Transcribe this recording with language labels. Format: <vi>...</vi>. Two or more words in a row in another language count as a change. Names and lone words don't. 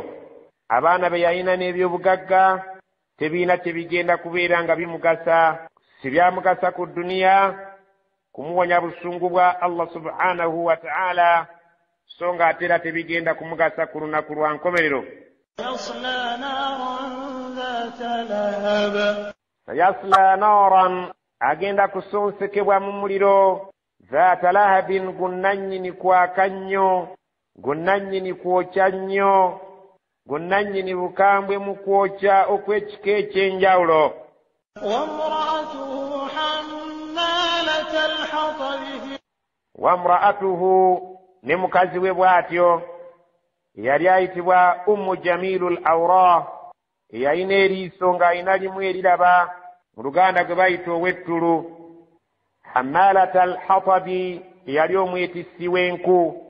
<lg>Abaana be yalina n'ebyobugagga tebiina tebigenda kubeera nga bimugasa, si byamugasa ku duniya kumuwonya busungu bwa</lg> <ar>الله سبحانه وتعالى,</ar> <lg>so nga ate era tebigenda kumugasa ku lunaku lwa nkomerero.</lg> <ar>يصلى نارا ذات لهب. يصلى نارا,</ar> <lg>agenda kusonsekebwa mu muliro.</lg> <ar>ذات لهب,</ar> <lg>gunnannyini kwaka nnyo, gunnannyini kwokya nnyo, gunnannyini bukambwe mu kwokya okw'ekika eky'enjawulo.</lg> <ar>وامرأته حمالة الحطب.</ar> <lg>Wamra'atuhu, ne mukazi we bw'atyo yali ayitibwa Ummu Jamilul Awra, eyalina eriiso ng'alina limu eriraba, mu Luganda gwe bayita ow'ettulu.</lg> <ar>حمالة الحطب,</ar> <lg>eyali omwetissi w'enku.</lg>